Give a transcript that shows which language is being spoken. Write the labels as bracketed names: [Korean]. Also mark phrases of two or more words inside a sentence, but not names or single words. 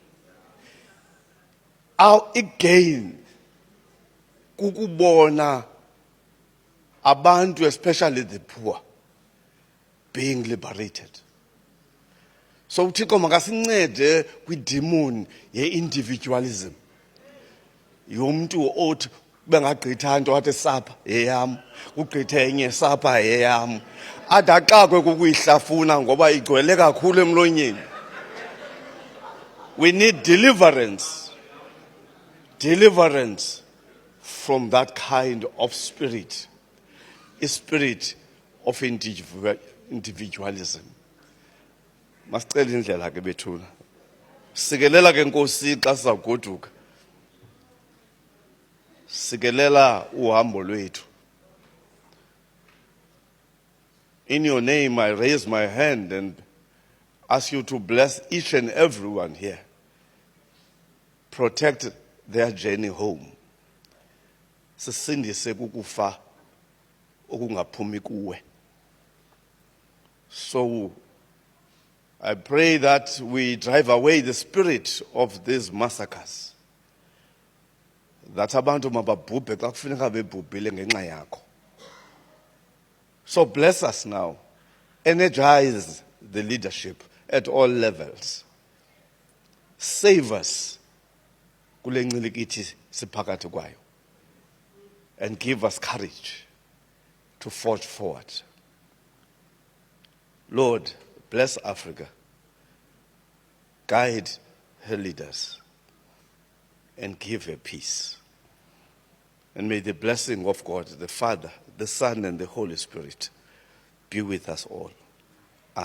[English] Our gain [Xhosa] kukubona abantu, [English] especially the poor, being liberated. [Xhosa] So uThixo makasincede kwidemon ye-individualism. Yomntu othi bengagqitha into wathi sapha yeyam, ugqithe enye sapha yeyam. Adaxakwe kukuyihlafuna ngoba igcwele kakhulu emlonyeni. [English] We need deliverance. Deliverance from that kind of spirit. A spirit of individualism. [Xhosa] Masicela indlela ke bethuna. Sikelela ke Nkosi xa sizagoduka. Sikelela uhambo lwethu. [English] In your name I raise my hand and ask you to bless each and everyone here. Protect their journey home. [Xhosa] Sisindise kukufa okungaphumi kuwe. [English] So I pray that we drive away the spirit of these massacres. [Xhosa] That abantu mababhubhe xa kufuneka bebhubhile ngenxa yakho. [English] So bless us now. Energize the leadership at all levels. Save us [Xhosa] kule Incilikithi siphakathi kwayo. [English] And give us courage to forge forward. Lord, bless Africa. Guide her leaders. And give her peace. And may the blessing of God, the Father, the Son, and the Holy Spirit be with us all.